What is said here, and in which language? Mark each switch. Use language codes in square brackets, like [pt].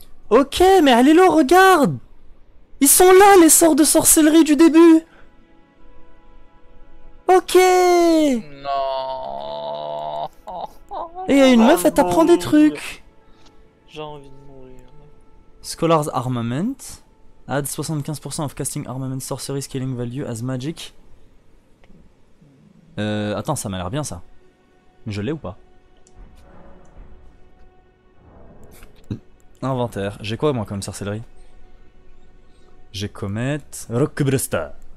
[fr] Ok, mais allez-le, regarde! Ils sont là, les sorts de sorcellerie du début! Ok! Non. Et une meuf, elle t'apprend des trucs! J'ai envie de mourir. [en] Scholar's Armament. Add 75% of casting armament sorcery scaling value as magic. [fr] Attends, ça m'a l'air bien ça. Je l'ai ou pas? Inventaire. J'ai quoi moi comme sorcellerie? J'ai Comet, Rockbruster.